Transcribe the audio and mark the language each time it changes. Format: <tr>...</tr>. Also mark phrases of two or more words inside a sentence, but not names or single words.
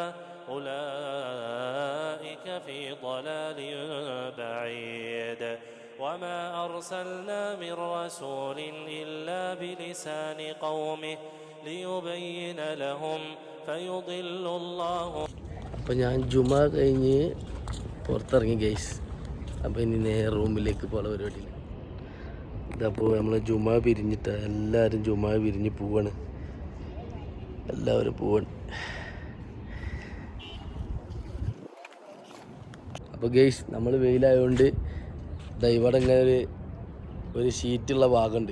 <ar>أولئك في ضلال بعيد وما أرسلنا من رسول إلا بلسان قومه ليبين لهم فيضل الله.</ar> <ml>അപ്പോൾ ഞാൻ ജുമാ കഴിഞ്ഞ് പുറത്തിറങ്ങി ഗൈസ്. അപ്പോൾ ഇനി നേരെ റൂമിലേക്ക് പോകാനുള്ള പരിപാടിയിൽ. ഇതപ്പോൾ നമ്മൾ ജുമാ പിരിഞ്ഞിട്ട് എല്ലാവരും ജുമാ പിരിഞ്ഞ് പോവാണ്. എല്ലാവരും പോവാണ്. അപ്പോൾ ഗൈസ് നമ്മൾ വെയിലായതുകൊണ്ട് ഇവിടെ ഇങ്ങനെ ഒരു ഷീറ്റുള്ള ഭാഗമുണ്ട്.</ml>